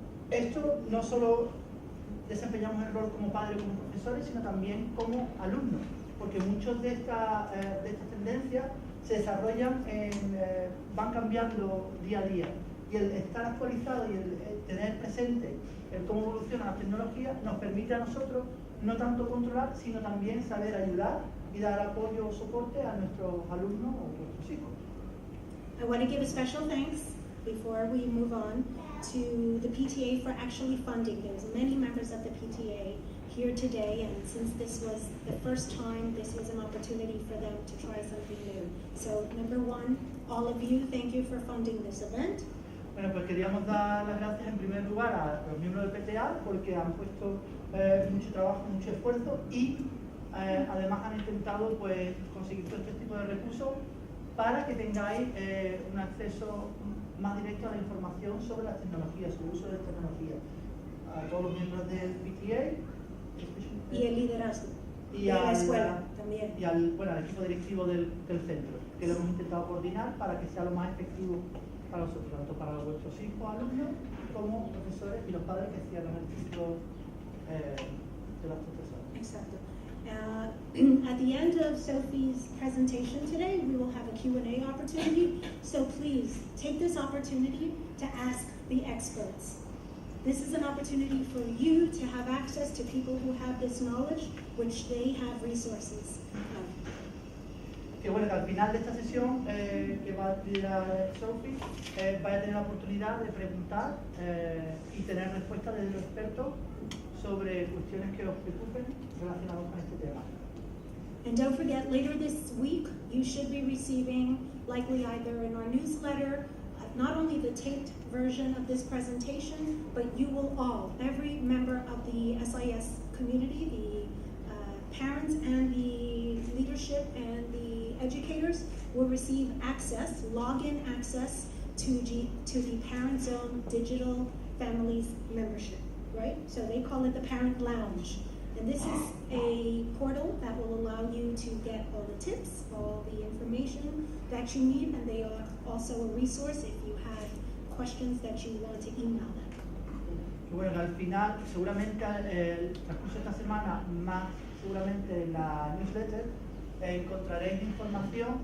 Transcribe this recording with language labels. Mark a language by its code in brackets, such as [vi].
[es] Esto no solo desempeñamos el rol como padres o como profesores, sino también como alumnos, porque muchas de estas tendencias se desarrollan, van cambiando día a día. Y el estar actualizado y el tener presente cómo evoluciona la tecnología nos permite a nosotros no tanto controlar, sino también saber ayudar y dar apoyo o soporte a nuestros alumnos o nuestros hijos. [en] I want to give a special thanks before we move on to the PTA for actually funding. There's many members of the PTA here today, and since this was the first time, this was an opportunity for them to try something new. So, number one, all of you, thank you for funding this event. [es] Bueno, pues queríamos dar las gracias en primer lugar a los miembros del PTA porque han puesto mucho trabajo, mucho esfuerzo y además han intentado pues conseguir todo este tipo de recursos para que tengáis un acceso más directo a la información sobre las tecnologías, sobre el uso de las tecnologías. a todos los miembros del PTA Y el liderazgo y de la escuela también. Y al equipo directivo del centro, que lo hemos intentado coordinar para que sea lo más efectivo para nosotros, tanto para vuestros hijos, alumnos, como profesores y los padres que cierran el ciclo de las profesoras. Exacto. [en] At the end of Sophie's presentation today, we will have a Q&A opportunity. So please take this opportunity to ask the experts. This is an opportunity for you to have access to people who have this knowledge, which they have resources of. [es] Que bueno, que al final de esta sesión que va a liderar Sophie, vaya a tener la oportunidad de preguntar y tener respuestas de los expertos sobre cuestiones que os preocupen relacionadas con este tema. [en] And don't forget, later this week, you should be receiving, likely either in our newsletter, not only the taped version of this presentation, but you will all, every member of the SIS community, the parents and the leadership and the educators will receive access, login access to the ParentZone Digital Families membership, right? So they call it the Parent Lounge. And this is a portal that will allow you to get all the tips, all the information that you need, and they are also a resource if you have questions that you want to email them. [es] Bueno, al final, seguramente el transcurso de esta semana, más seguramente en la newsletter, encontraréis información.